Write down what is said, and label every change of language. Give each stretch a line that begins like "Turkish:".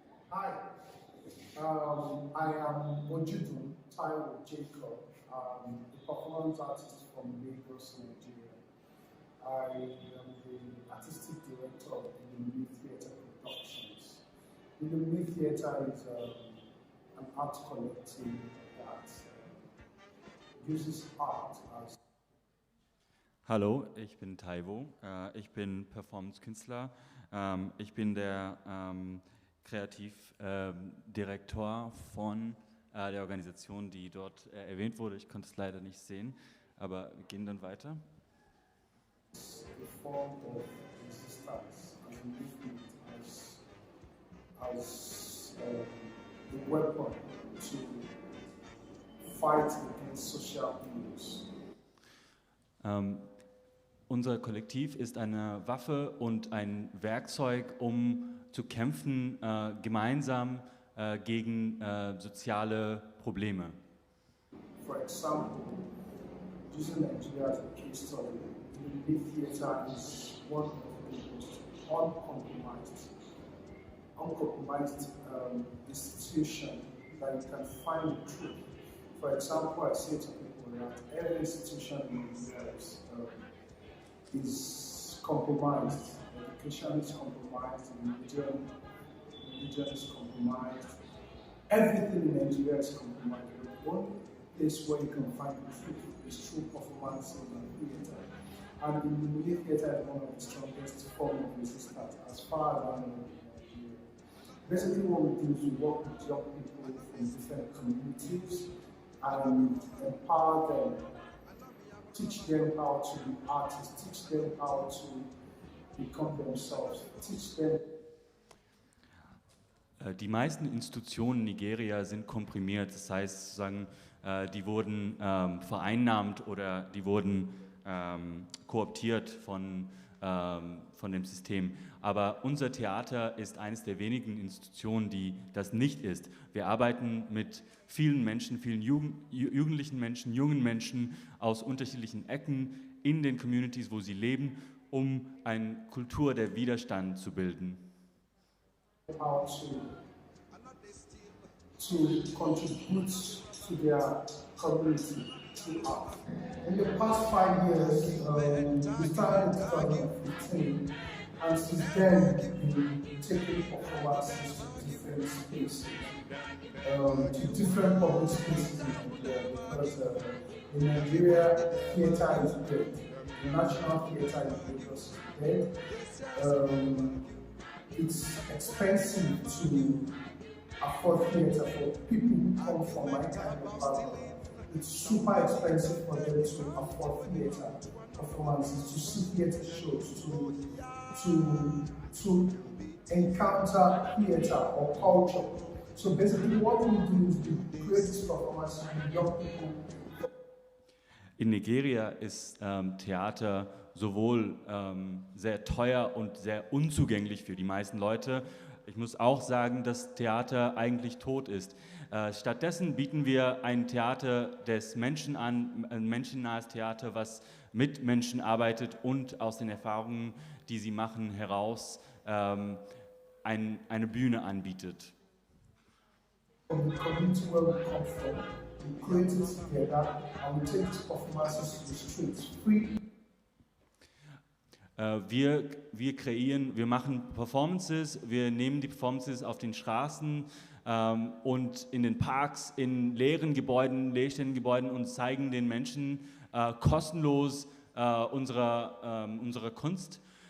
English: Hi, I am Ojudu Taiwo Jacob, a performance artist from Lagos, Nigeria. I am the artistic director of Illuminate Theatre Productions. Illuminate Theatre is an art collective that uses art as.
German: Hallo, ich bin Taiwo. Ich bin Performance-Künstler. Ich bin der Kreativdirektor von der Organisation, die dort erwähnt wurde. Ich konnte es leider nicht sehen, aber wir gehen dann weiter.
English: A form of resistance and movement as a weapon to fight against social ills.
German: Unser Kollektiv ist eine Waffe und ein Werkzeug, um zu kämpfen, gemeinsam gegen soziale Probleme.
English: For example, using Nigeria as a case study, the theater is one of the most uncompromised institution that you can find the truth. For example, I say to people that every institution in Nigeria is compromised. Education is compromised, religion is compromised. Everything in Nigeria is compromised. The only place where you can find the truth is through performance in theater. And the Mule theater is one of the strongest forms of resistance as far as I know in Nigeria. Basically what we do is we work with young people from different communities and empower them, teach them how to be artists, teach them how to become themselves, teach them.
German: Die meisten Institutionen Nigeria sind komprimiert, das heißt, sozusagen, die wurden vereinnahmt oder die wurden kooptiert von dem System. Aber unser Theater ist eines der wenigen Institutionen, die das nicht ist. Wir arbeiten mit vielen Menschen, vielen jugendlichen Menschen, jungen Menschen aus unterschiedlichen Ecken in den Communities, wo sie leben, um eine Kultur der Widerstand zu bilden.
English: How to contribute to their community through art. In the past 5 years, we started in 2015, and since then we've taken performances to different spaces, to different public spaces in Nigeria, because in Nigeria, theatre is dead. The National Theatre in Lagos is dead. It's expensive to afford theatre for people who come from my kind of background. It's super expensive for them to afford theatre performances, to see theatre shows, to encounter theatre or culture. So basically what we do is we create these performances with young people.
German: In Nigeria ist Theater sowohl sehr teuer und sehr unzugänglich für die meisten Leute. Ich muss auch sagen, dass Theater eigentlich tot ist. Stattdessen bieten wir ein Theater des Menschen an, ein menschennahes Theater, was mit Menschen arbeitet und aus den Erfahrungen, die sie machen, heraus eine Bühne anbietet.
English: From the community where we come from, we create it together and we take these performances to the streets free.
German: Wir machen Performances, wir nehmen die Performances auf den Straßen und in den Parks, in leeren Gebäuden, leerstehenden Gebäuden und zeigen den Menschen kostenlos unsere Kunst.